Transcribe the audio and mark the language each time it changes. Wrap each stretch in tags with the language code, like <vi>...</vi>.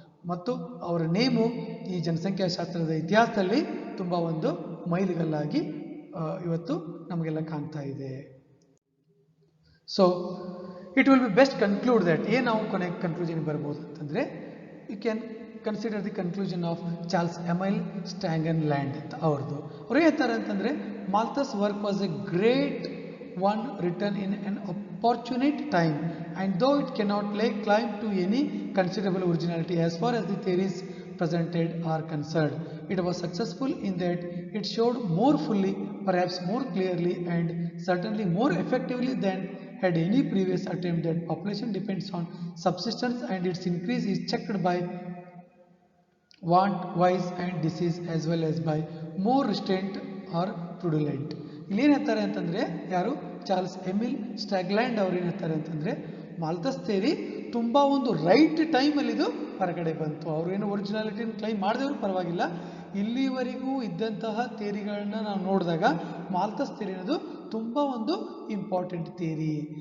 <kn>ಮತ್ತು ಅವರ ನೇಮು ಈ ಜನಸಂಖ್ಯಾಶಾಸ್ತ್ರದ ಇತಿಹಾಸದಲ್ಲಿ ತುಂಬ ಒಂದು ಮೈಲಿಗಲ್ಲಾಗಿ ಇವತ್ತು ನಮಗೆಲ್ಲ ಕಾಣ್ತಾ ಇದೆ.</kn> <en>so it will be best conclude that</en> <kn>ಏನು ನಾವು ಕೊನೆಗೆ ಕನ್ಕ್ಲೂಷನ್ ಬರ್ಬೋದು ಅಂತಂದರೆ</kn> <en>you can consider the conclusion of Charles Emil Stangenland ಲ್ಯಾಂಡ್</en> <kn>ಅಂತ ಅವ್ರದ್ದು. ಅವ್ರು ಹೇಳ್ತಾರೆ ಅಂತಂದರೆ</kn> <en>Malthus' work was a great one written in an opportune time, and though it cannot lay claim to any considerable originality as far as the theories presented are concerned, it was successful in that it showed more fully, perhaps more clearly, and certainly more effectively than had any previous attempt that population depends on subsistence and its increase is checked by want, vice and disease as well as by more restraint or fraudulent.</en> <kn>ಇಲ್ಲಿ ಏನು ಹೇಳ್ತಾರೆ ಅಂತಂದರೆ ಯಾರು Charles Emil ಸ್ಟ್ಯಾಗ್ಲ್ಯಾಂಡ್ ಅವ್ರು ಏನು ಹೇಳ್ತಾರೆ ಅಂತಂದರೆ ಮಾಲ್ಥಸ್ theory ತುಂಬ ಒಂದು ರೈಟ್ ಟೈಮಲ್ಲಿ ಇದು ಹೊರಗಡೆ ಬಂತು. ಅವರು ಏನು ಒರಿಜಿನಾಲಿಟಿನ ಕ್ಲೈಮ್ ಮಾಡಿದವರು ಪರವಾಗಿಲ್ಲ, ಇಲ್ಲಿವರೆಗೂ ಇದ್ದಂತಹ ಥಿಯರಿಗಳನ್ನ ನಾವು ನೋಡಿದಾಗ ಮಾಲ್ಥಸ್ ಥಿಯರಿ ಅನ್ನೋದು ತುಂಬ ಒಂದು ಇಂಪಾರ್ಟೆಂಟ್ ಥಿಯರಿ.</kn>